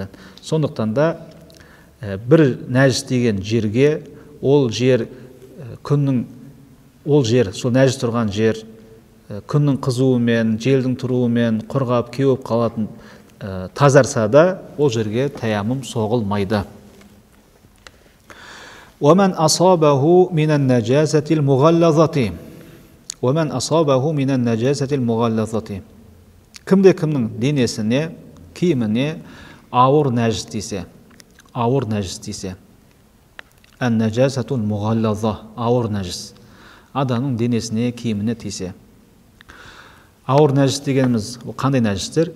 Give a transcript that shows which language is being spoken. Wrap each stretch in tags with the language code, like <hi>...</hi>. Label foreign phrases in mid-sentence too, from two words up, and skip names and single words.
<kk>Сондықтан да бір нәжіс тиген жерге ол жер сол нәжіс тұрған жер күннің қызуымен, желдің тұруымен құрғап кеуіп қалатын тазарса да, ол жерге таяммум соғылмайды.</kk> <ar>ومن أصابه من النجاسة المغلظة ومن أصابه من النجاسة المغلظة</ar> <kk>кімнің денесіне, киіміне ауыр нәжіс тисе,</kk> <ar>النجاسة المغلظة,</ar> <kk>ауыр нәжіс, адамның денесіне, киіміне тисе. Ауыр нәжіс дегеніміз қандай нәжістер?</kk>